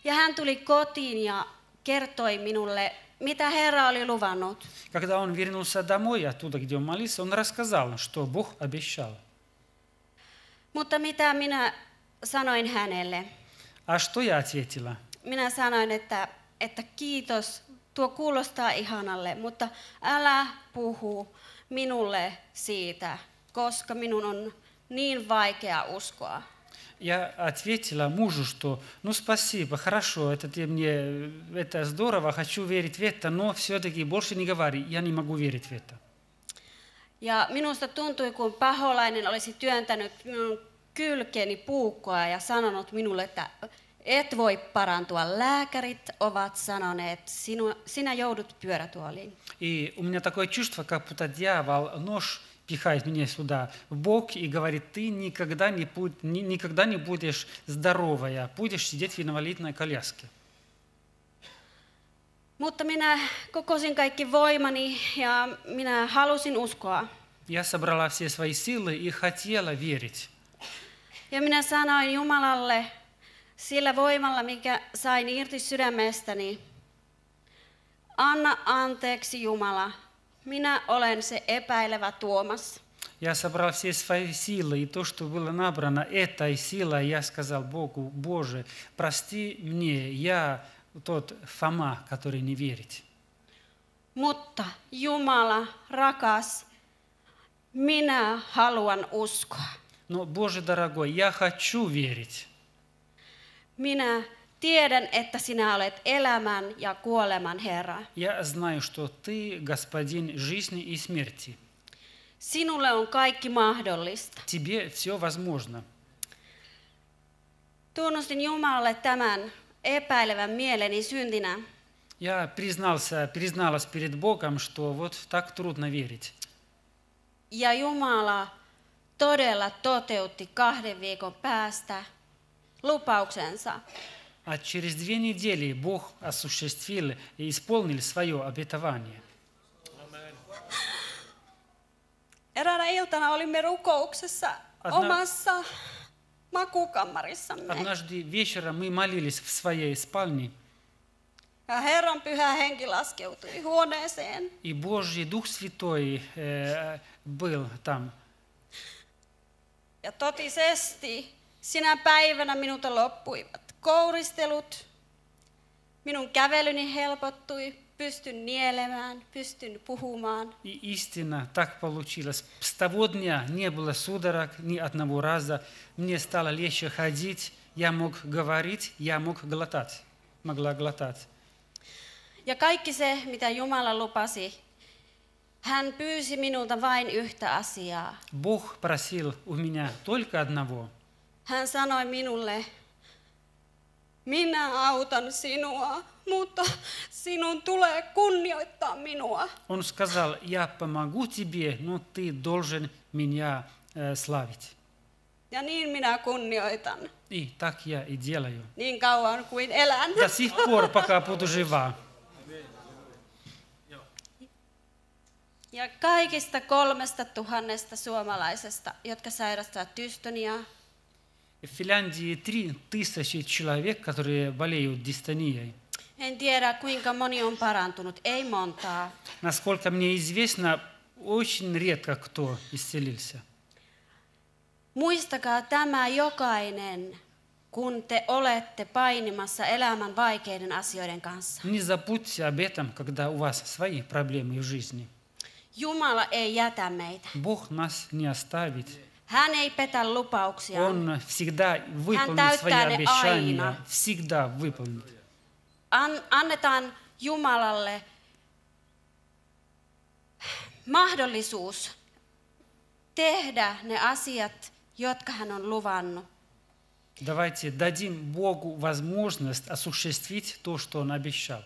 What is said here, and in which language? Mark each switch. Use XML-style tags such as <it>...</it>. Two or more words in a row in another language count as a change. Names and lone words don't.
<fi>Ja hän tuli kotiin ja kertoi minulle, mitä Herra oli luvannut.</fi> <ru>Когда он вернулся домой, оттуда, где он молился, он рассказал, что Бог обещал.</ru> <fi>Mutta mitä minä sanoin hänelle?</fi> <ru>А что я ответила?</ru> <fi>Minä sanoin, että kiitos, tuo kuulostaa ihanalle, mutta älä puhu minulle siitä, koska minun on niin vaikea uskoa.</fi> <ru>Я ответила мужу, что ну спасибо, хорошо, это здорово, хочу верить в это, но все-таки больше не говори, я не могу верить в это.</ru> <fi>Ja minusta tuntui, kun paholainen olisi työntänyt minun kylkeeni puukkoa ja sanonut minulle, että et voi parantua. Lääkärit ovat sanoneet, sinä joudut pyörätuoliin.</fi> <ru>И у меня такое чувство, как будто дьявол нож пихает меня сюда в бок и говорит, ты никогда не будешь здоровая, будешь сидеть в инвалидной коляске.</ru> <fi>Mutta minä kokosin kaikki voimani ja minä halusin uskoa.</fi> <ru>Я собрала все свои силы и хотела верить.</ru> <fi>Ja minä sanoin Jumalalle sillä voimalla, mikä sain irti sydämestäni, anna anteeksi Jumala, minä olen se epäilevä Tuomas.</fi> <ru>Я собрал все свои силы, и то, что было набрано этой силой, я сказал Богу, Боже, прости мне, я тот Фома, который не верит.</ru> <fi>Mutta Jumala, rakas, minä haluan uskoa.</fi> <ru>Но, Боже дорогой, я хочу верить.</ru> <fi>Minä tiedän, että sinä olet elämän ja kuoleman Herra.</fi> <ru>Я знаю, что Ты Господин жизни и смерти.</ru> <fi>Sinulle on kaikki mahdollista.</fi> <ru>Тебе все возможно.</ru> <fi>Tunnustin Jumalalle tämän epäilevän mieleni syntinä.</fi> <ru>Я призналась перед Богом, что вот так трудно верить.</ru> <fi>Ja Jumala todella toteutti 2 viikon päästä lupauksensa.</fi> <ru>А через 2 недели Бог осуществил и исполнил свое обетование.</ru> <fi>Eräänä iltana olimme rukouksessa omassa makukammarissamme.</fi> <ru>Однажды вечером мы молились в своей спальне,</ru> <fi>Ja Herran pyhä henki laskeutui huoneeseen.</fi> <ru>и Божий Дух Святой был там.</ru> <fi>Ja totisesti sinä päivänä minulta loppuivat kouristelut. Minun kävelyni helpottui, pystyn nielemään, pystyn puhumaan.</fi> <ru>И истинно так получилось. С того дня не было судорог ни одного раза. Мне стало легче ходить, я мог говорить, я могла глотать.</ru> <fi>Ja kaikki se, mitä Jumala lupasi, hän pyysi minulta vain yhtä asiaa.</fi> <ru>Бог просил у меня только одного.</ru> <fi>Hän sanoi minulle, minä autan sinua, mutta sinun tulee kunnioittaa minua.</fi> <ru>Он сказал, я помогу тебе, но ты должен меня славить.</ru> <fi>Ja niin minä kunnioitan,</fi> <ru>И так я и делаю.</ru> <fi>niin kauan kuin elän.</fi> <ru>До сих пор, пока буду жива.</ru> <fi>Ja kaikista 3000 suomalaisesta, jotka sairastavat dystoniaa,</fi> <ru>В Финляндии 3000 человек, которые болеют дистонией.</ru> <fi>en tiedä kuinka moni on parantunut, ei montaa.</fi> <ru>Насколько мне известно, очень редко кто исцелился.</ru> <fi>Muistakaa tämä jokainen, kun te olette painimassa elämän vaikeiden asioiden kanssa.</fi> <ru>Не забудьте об этом, когда у вас свои проблемы в жизни.</ru> <fi>Jumala ei jätä meitä.</fi> <ru>Бог нас не оставит.</ru> <fi>Hän ei petä lupauksiaan.</fi> <ru>Он всегда выполнит свои</ru> <fi>täyttää ne</fi> <ru>обещания.</ru> <fi>aina.</fi> <ru>Всегда выполнит.</ru> <fi>Annetaan Jumalalle mahdollisuus tehdä ne asiat, jotka hän on luvannut.</fi> <ru>Давайте дадим Богу возможность осуществить то, что Он обещал.</ru>